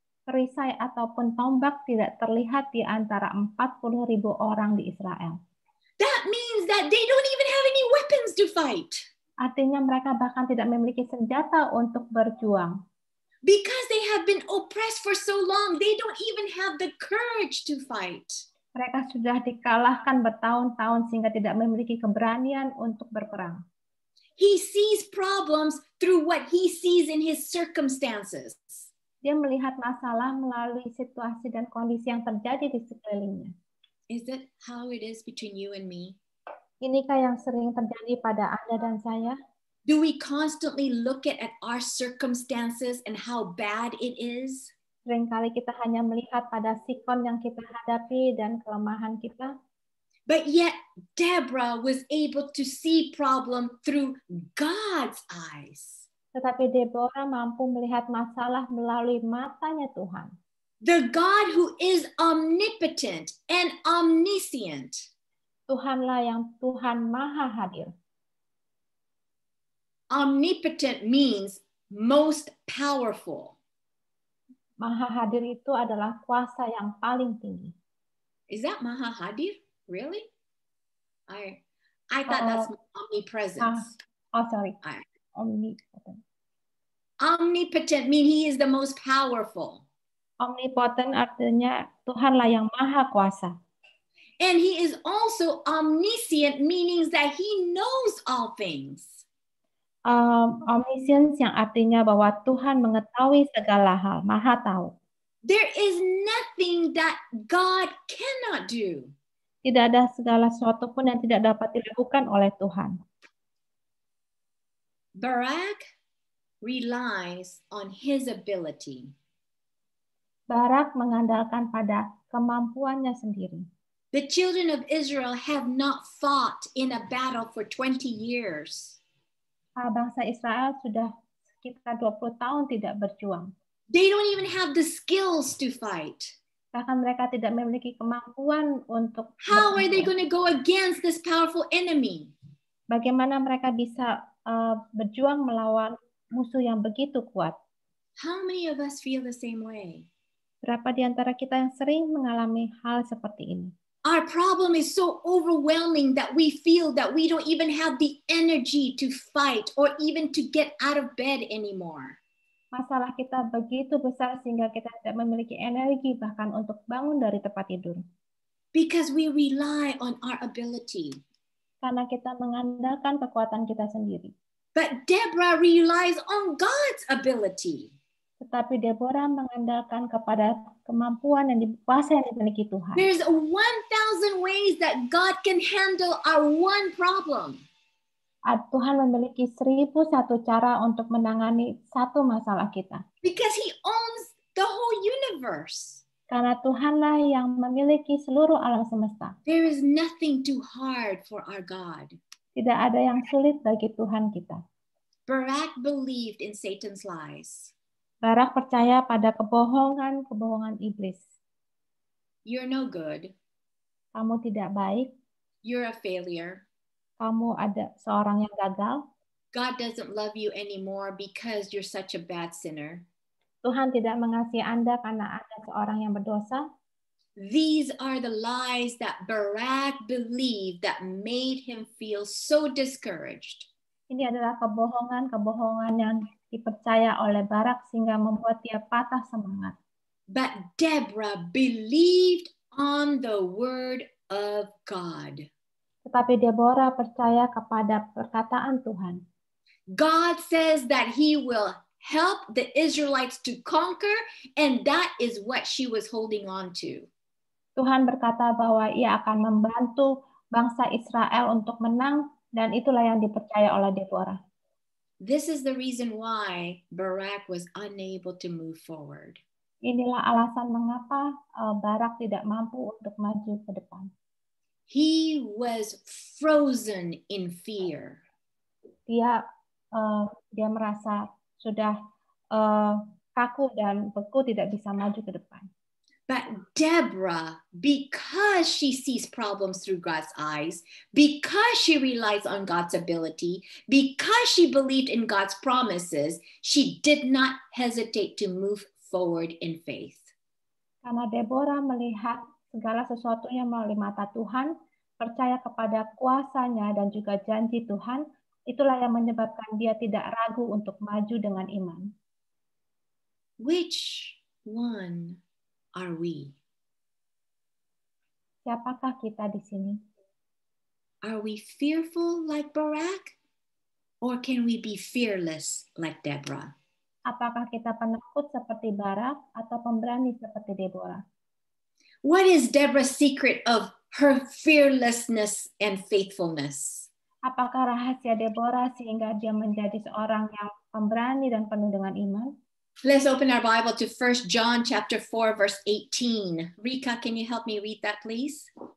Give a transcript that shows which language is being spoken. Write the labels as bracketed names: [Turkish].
[Indonesian] perisai ataupun tombak tidak terlihat di antara 40.000 orang di Israel. [English] That means that they don't even have any weapons to fight. [Indonesian] Artinya mereka bahkan tidak memiliki senjata untuk berjuang. [English] Because they have been oppressed for so long, they don't even have the courage to fight. [Indonesian] Mereka sudah dikalahkan bertahun-tahun sehingga tidak memiliki keberanian untuk berperang. [English] He sees problems through what he sees in his circumstances. [Indonesian] Dia melihat masalah melalui situasi dan kondisi yang terjadi di sekelilingnya. [English] Is that how it is between you and me? [Indonesian] Inikah yang sering terjadi pada Anda dan saya? [English] Do we constantly look at our circumstances and how bad it is? [Indonesian] Seringkali kita hanya melihat pada sikon yang kita hadapi dan kelemahan kita. [English] But yet Deborah was able to see problem through God's eyes. [Indonesian] Tetapi Deborah mampu melihat masalah melalui matanya Tuhan. [English] The God who is omnipotent and omniscient. [Indonesian] Tuhanlah yang Tuhan Maha Hadir. [English] Omnipotent means most powerful. [Indonesian] Maha Hadir itu adalah kuasa yang paling tinggi. [English] Is that Maha Hadir? Really? I thought that's omnipresence. Sorry. Omnipotent. Omnipotent means he is the most powerful. [Indonesian] Omnipotent artinya Tuhanlah yang maha kuasa. [English] And he is also omniscient, meaning that he knows all things. [Indonesian] Omniscience yang artinya bahwa Tuhan mengetahui segala hal, maha tahu. [English] There is nothing that God cannot do. [Indonesian] Tidak ada segala sesuatu pun yang tidak dapat dilakukan oleh Tuhan. [English] Barak relies on his ability. [Indonesian] Barak mengandalkan pada kemampuannya sendiri. [English] The children of Israel have not fought in a battle for 20 years. [Indonesian] Bangsa Israel sudah sekitar 20 tahun tidak berjuang. [English] They don't even have the skills to fight. [Indonesian] Bahkan mereka tidak memiliki kemampuan untuk [English] How are they going to go against this powerful enemy? [Indonesian] Bagaimana mereka bisa berjuang melawan musuh yang begitu kuat? [English] How many of us feel the same way? [Indonesian] Berapa di antara kita yang sering mengalami hal seperti ini? [English] Our problem is so overwhelming that we feel that we don't even have the energy to fight or even to get out of bed anymore. [Indonesian] Masalah kita begitu besar sehingga kita tidak memiliki energi bahkan untuk bangun dari tempat tidur. [English] Because we rely on our ability. [Indonesian] Karena kita mengandalkan kekuatan kita sendiri. [English] But Deborah relies on God's ability. [Indonesian] Tetapi Deborah mengandalkan kepada kemampuan yang kuasa yang dimiliki Tuhan. [English] There's 1,000 ways that God can handle our one problem. [Indonesian] Tuhan memiliki 1.001 cara untuk menangani satu masalah kita. [English] Because He owns the whole universe. [Indonesian] Karena Tuhanlah yang memiliki seluruh alam semesta. [English] There is nothing too hard for our God. [Indonesian] Tidak ada yang sulit bagi Tuhan kita. [English] Barak believed in Satan's lies. [Indonesian] Barak percaya pada kebohongan iblis. [English] You're no good. [Indonesian] Kamu tidak baik. [English] You're a failure. [Indonesian] Kamu ada seorang yang gagal. [English] God doesn't love you anymore because you're such a bad sinner. [Indonesian] Tuhan tidak mengasihi Anda karena Anda seorang yang berdosa. [English] These are the lies that Barak believed that made him feel so discouraged. [Indonesian] Ini adalah kebohongan yang dipercaya oleh Barak sehingga membuat dia patah semangat. [English] But Deborah believed on the word of God. [Indonesian] Tetapi Deborah percaya kepada perkataan Tuhan. [English] God says that he will help the Israelites to conquer, and that is what she was holding on to. [Indonesian] Tuhan berkata bahwa ia akan membantu bangsa Israel untuk menang, dan itulah yang dipercaya oleh Deborah. [English] This is the reason why Barak was unable to move forward. [Indonesian] Inilah alasan mengapa Barak tidak mampu untuk maju ke depan. [English] He was frozen in fear. [Indonesian] Dia merasa sudah kaku dan beku, tidak bisa maju ke depan. [English] But Deborah, because she sees problems through God's eyes, because she relies on God's ability, because she believed in God's promises, she did not hesitate to move forward in faith. [Indonesian] Karena Deborah melihat segala sesuatunya melalui mata Tuhan, percaya kepada kuasanya dan juga janji Tuhan, itulah yang menyebabkan dia tidak ragu untuk maju dengan iman. [English] which one are we? [Indonesian] Siapakah kita di sini? [English] Are we fearful like Barak? Or can we be fearless like Deborah? [Indonesian] Apakah kita penakut seperti Barak atau pemberani seperti Deborah? [English] What is Deborah's secret of her fearlessness and faithfulness? [Indonesian] Apakah rahasia Deborah sehingga dia menjadi seorang yang pemberani dan penuh dengan iman? [English] Let's open our Bible to 1 John chapter 4, verse 18. Rika, can you help me read that, please?